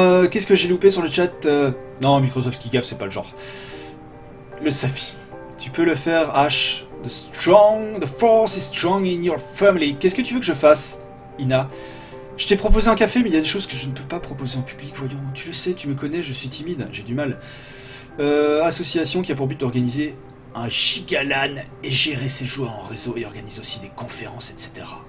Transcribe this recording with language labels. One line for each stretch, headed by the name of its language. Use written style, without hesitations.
French: Qu'est-ce que j'ai loupé sur le chat? Non, Microsoft qui gaffe, c'est pas le genre. Le Samy. Tu peux le faire, H.
English: The force is strong in your family.
French: Qu'est-ce que tu veux que je fasse, Ina? Je t'ai proposé un café, mais il y a des choses que je ne peux pas proposer en public, voyons. Tu le sais, tu me connais, je suis timide, j'ai du mal. Association qui a pour but d'organiser un gigalan et gérer ses joueurs en réseau et organise aussi des conférences, etc.